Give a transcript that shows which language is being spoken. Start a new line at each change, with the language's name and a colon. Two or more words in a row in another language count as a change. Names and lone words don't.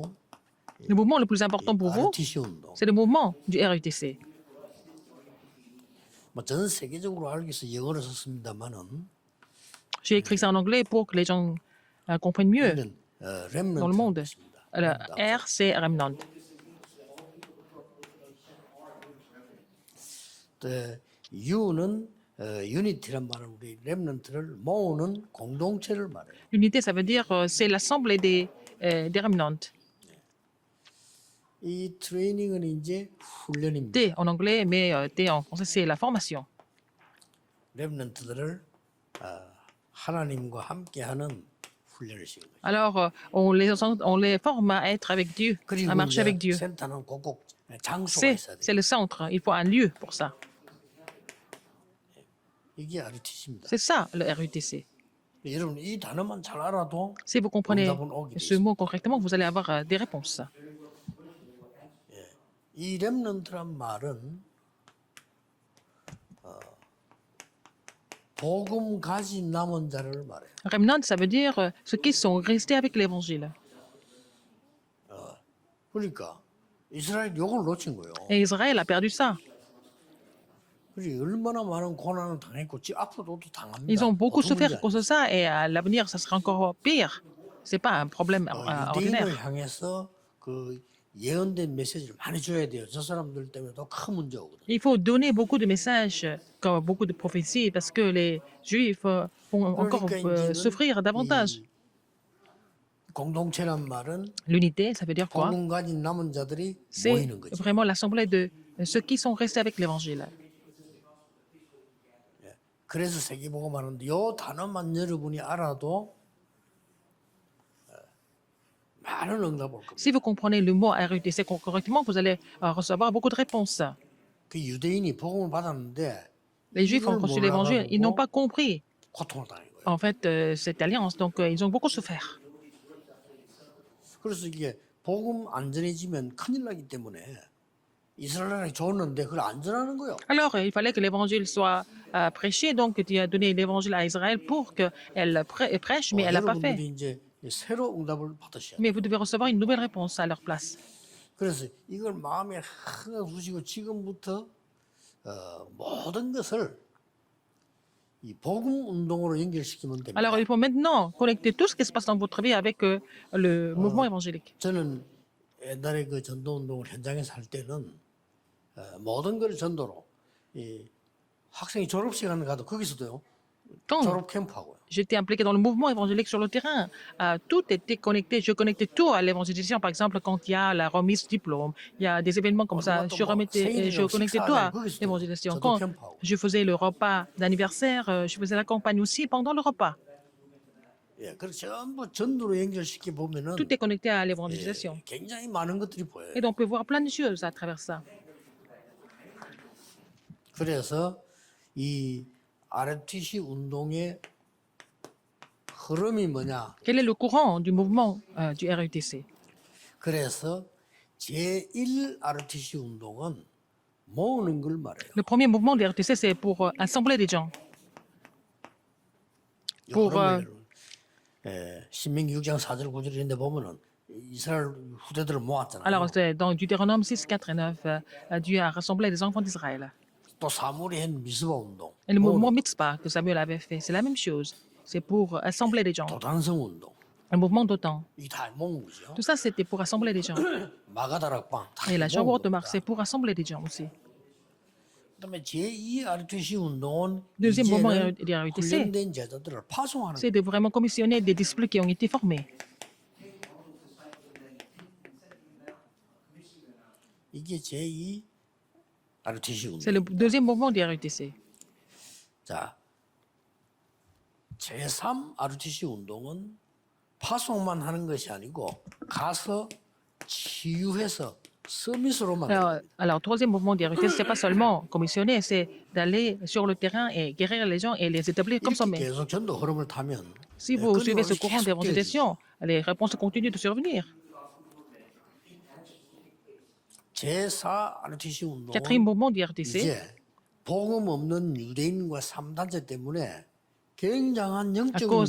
French: Le mouvement le plus important pour vous,
Korean: RTC 운동.
French: c'est le mouvement du RUTC.
Korean: 전 세계적으로 알기 위해서 영어를 썼습니다만은
French: J'ai écrit ça en anglais pour que les gens comprennent mieux
Korean: 이는
French: dans le monde.
Korean: 렘넌트입니다.
French: Alors, R, c'est remnant.
Korean: U는 유니티란 말은 우리 렘넌트를 모으는 공동체를 말해요.
French: L'unité, ça veut dire c'est l'assemblée des remnants.
Korean: 이 트레이닝은 이제 훈련입니다.
French: T en anglais, mais T en français, c'est la formation.
Korean: 렘넌트들을 하나님과 함께하는 훈련을 시키는 거예요.
French: Alors, on les forme à être avec Dieu, à
Korean: 그리고
French: marcher avec
Korean: 이제
French: Dieu.
Korean: 센터는 꼭꼭 장소가
French: C'est
Korean: 있어야 돼요.
French: c'est le centre. Il faut un lieu pour ça.
Korean: 이게 RTC입니다.
French: C'est ça, le RUTC.
Korean: 여러분 이 단어만 잘 알아도
French: Si vous comprenez
Korean: 응답은 오게 돼
French: ce
Korean: 있어요.
French: mot correctement, vous allez avoir des réponses.
Korean: 이 렘넌트란 말은 복음 가진 남은 자를 말해요.
French: Remnant, ça veut dire ceux qui sont restés avec l'évangile.
Korean: 그러니까 이스라엘 요걸 놓친 거예요.
French: Et Israël a perdu ça.
Korean: 그래서 얼마나 많은 고난을 당했고 앞으로도 또 당합니다.
French: Ils ont beaucoup
Korean: 보통
French: souffert
Korean: 문제
French: à cause de ça, et à l'avenir, ça sera encore pire. C'est pas un problème
Korean: 아니에요.
French: ordinaire.
Korean: 유대인을 향해서 그 예언된 메시지를 많이 줘야 돼요. 저 사람들 때문에 더 큰 문제 오거든요.
French: Il faut donner beaucoup de messages, comme beaucoup de prophéties, parce que les Juifs vont encore
Korean: 그러니까
French: souffrir davantage.
Korean: 이 공동체란 말은
French: L'unité, ça veut dire quoi?
Korean: 복음 가진 남은 자들이
French: C'est
Korean: 모이는 거죠.
French: vraiment l'assemblée de ceux qui sont restés avec l'évangile.
Korean: 그래서 세계복음 하는데 요 단어만 여러분이 알아도 많은 응답 올 겁니다.
French: Si vous comprenez le mot RUTC correctement, vous allez recevoir beaucoup de réponses.
Korean: 그 유대인이 복음을 받았는데
French: Les Juifs ont reçu l'évangile, ils n'ont pas compris
Korean: 고통을 당한 거예요.
French: en fait cette alliance, donc ils ont beaucoup souffert.
Korean: 그래서 이게 복음 안 전해지면 큰일 나기 때문에 이스라엘이 줬는데 그걸 안 전하는 거예요.
French: Alors il fallait que l'évangile soit prêché, donc tu as donné l'évangile à Israël pour qu'elle prêche, mais elle n'a pas fait.
Korean: 여러분들이 이제 새로 응답을 받으셔야 돼요.
French: Mais vous devez recevoir une nouvelle réponse à leur place.
Korean: 그래서 이걸 마음에 하나 두시고 지금부터 모든 것을 이 복음 운동으로 연결시키면 됩니다.
French: Alors, il faut maintenant connecter tout ce qui se passe dans votre vie avec le mouvement évangélique.
Korean: 저는 옛날에 그 전도 운동을 현장에서 할 때는 모든 걸 전도로 이 학생이 졸업시간 가도 거기서도요.
French: Quand
Korean: 졸업 캠프하고요.
French: j'étais impliqué dans le mouvement évangélique sur le terrain, tout était connecté. Je connectais tout à l'évangélisation. Par exemple, quand il y a la remise du diplôme, il y a des événements comme ça, je connectais tout à l'évangélisation. Quand je faisais le repas d'anniversaire, je faisais la campagne aussi pendant le repas.
Korean: 예, 그래서 전부 전도로 연결시켜 보면은
French: Tout est connecté à l'évangélisation.
Korean: 굉장히 많은 것들이 보여요.
French: Et donc, on peut voir plein de choses à travers ça.
Korean: 그래서 이 RTC 운동의 흐름이 뭐냐?
French: Quel est le courant du mouvement du RUTC?
Korean: 그래서 제1 RTC 운동은 모으는 걸 말해요.
French: Le premier mouvement du RUTC, c'est pour assembler des gens. pour,
Korean: 신명기 6장 4절 9절 이런 데 보면은 이스라엘 후대들을 모았잖아요.
French: Alors, dans Deutéronome 6, 4 et 9, Dieu a rassemblé les enfants d'Israël.
Korean: 또 사무엘이 한 미스바 운동,
French: Et le mouvement Mitzpah que Samuel avait fait, c'est la même chose. C'est pour assembler les gens.
Korean: 도단성 운동,
French: Le mouvement d'OTAN.
Korean: 이게 다 모은 거죠.
French: Tout ça, c'était pour assembler les gens.
Korean: 마가다락방 다
French: Et la
Korean: 모은
French: chambre de
Korean: 겁니다.
French: Mars, c'est pour assembler les gens aussi.
Korean: 그다음에 제2 RTC 운동은
French: Deuxième mouvement
Korean: 이제는
French: du RUTC,
Korean: 훈련된 제자들을 파송하는
French: c'est de vraiment commissionner des disciples qui ont été formés.
Korean: 이게 제2 RTC
French: C'est
Korean: 운동.
French: le deuxième mouvement du RUTC.
Korean: 자, 제3 RTC 운동은 파송만 하는 것이 아니고 가서 치유해서 서밋으로 만드는
French: Alors, troisième mouvement du RUTC, c'est pas seulement commissionner, c'est d'aller sur le terrain et guérir les gens et les établir comme
Korean: 이렇게
French: sommets.
Korean: 계속 전도 흐름을 타면
French: Si vous suivez ce
Korean: 끊임없이
French: courant
Korean: 계속
French: d'évangélisation, les réponses continuent de survenir.
Korean: 제4 RTC
French: Quatrième
Korean: 운동은
French: mouvement du RUTC,
Korean: 이제 복음 없는 유대인과 3단체 때문에 굉장한
French: à
Korean: 영적인
French: cause